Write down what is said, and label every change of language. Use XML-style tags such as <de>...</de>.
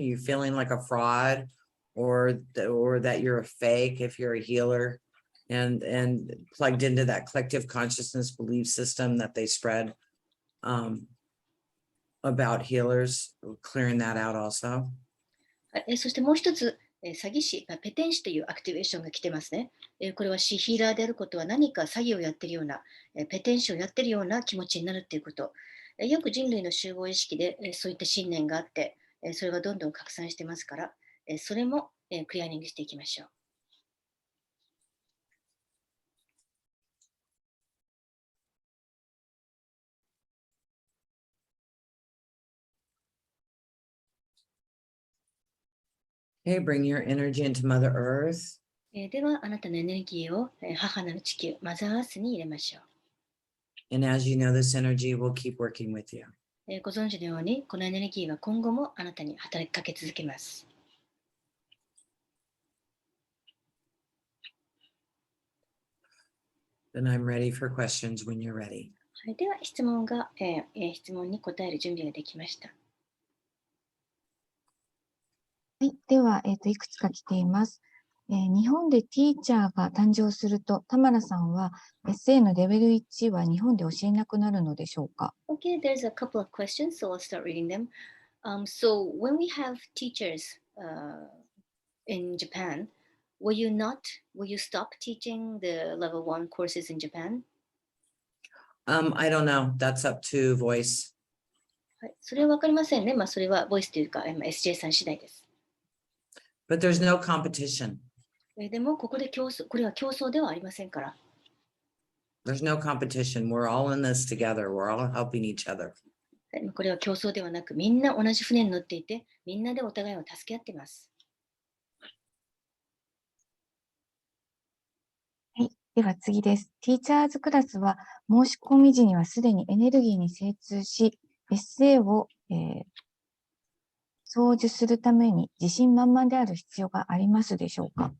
<en>You feeling like a fraud or that you're a fake if you're a healer and plugged into that collective consciousness belief system that they spread about healers, clearing that out also.</en> <ja>そしてもう一つ、詐欺師、ペテン師というアクティベーションが来てますね。これはヒーラーであることは何か詐欺をやっているような、ペテン師をやっているような気持ちになるということ。よく人類の集合意識でそういった信念があって、それがどんどん拡散してますから、それもクリアリングしていきましょう。</ja> <en>Okay, bring your energy into Mother Earth.</en> <ja>では、あなたのエネルギーを母なる地球、マザーアースに入れましょう。</ja> <en>And as you know, this energy will keep working with you.</en> <ja>ご存知のように、このエネルギーは今後もあなたに働きかけ続けます。</ja> <en>Then I'm ready for questions when you're ready.</en> <ja>では質問に答える準備ができました。はい、では、いくつか来ています。日本でティーチャーが誕生すると、田村さんは SA のレベル1は日本で教えなくなるのでしょうか？</ja> <en>Okay, there's a couple of questions, so I'll start reading them. So when we have teachers in Japan, will you stop teaching the level 1 courses in Japan? I don't know. That's up to voice.</en> <ja>はい、それはわかりませんね。それはボイスというか、SJ さん次第です。</ja> <en>But there's no competition.</en> <ja>でも、これは競争ではありませんから。</ja> <en>There's no competition. We're all in this together. We're all helping each other.</en> <ja>これは競争ではなく、みんな同じ船に乗っていて、みんなでお互いを助け合っています。はい、では次です。ティーチャーズクラスは申し込み時にはすでにエネルギーに精通し、SA を、送受するために自信満々である必要がありますでしょうか？</ja>